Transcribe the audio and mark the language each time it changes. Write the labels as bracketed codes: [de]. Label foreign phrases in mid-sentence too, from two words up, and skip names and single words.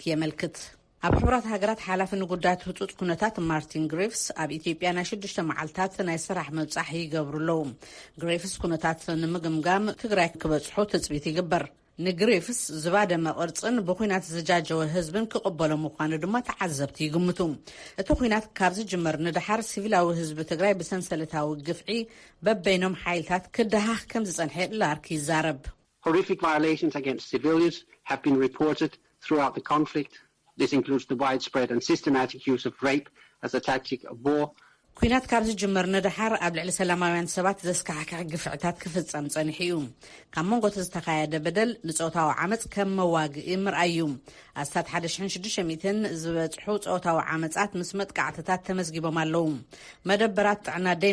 [ti] የመልክት። ኣብ ሕቡራት ሃገራት ሓላፊ ንጉዳያት ህጹጽ ኩነታት ማርቲን ግሪፍስ ኣብ ኢትዮጵያ ናይ 6 መዓልታት ናይ ስራሕ መብጻሕ ይገብሩለው። ግሪፍስ ኩነታት ንምግምጋም ትግራይ ክበጽሑ ትጽቢት ይግበር። ንግሪፍስ ዝባደመ ቅርጽን ብኩናት ዝጃጀወ ህዝብን ክቕበሎ ምዃኑ ድማ ተዓዘብቲ ይግምቱ። እቲ ኩናት ካብ ዝጅመር ንድሓር ሲቪላዊ ህዝቢ ትግራይ ብሰንሰለታዊ ግፍዒ በበይኖም ሓይልታት ክደሃኽ ከም ዝጸንሐ ላርክ ይዛረብ። [en] Horrific violations against civilians have been reported throughout the conflict. This includes the widespread and systematic use of rape as a tactic of war. [ti] ኩናት ካብ ዝጅመር ንድሓር ኣብ ልዕሊ ሰላማውያን ሰባት ዘስካሕክሕ ግፍዕታት ክፍጸም ጸኒሑ እዩ። ካብ መንጎ ዝተኻየደ በደል ንጾታዊ ዓመፅ ከም መዋግኢ ምርኣይ እዩ። ኣስታት 1600 ዝበጽሑ ጾታዊ ዓመፃት ምስ መጥቃዕትታት ተመዝጊቦም ኣለው። መደበራት ጥዕና ደይ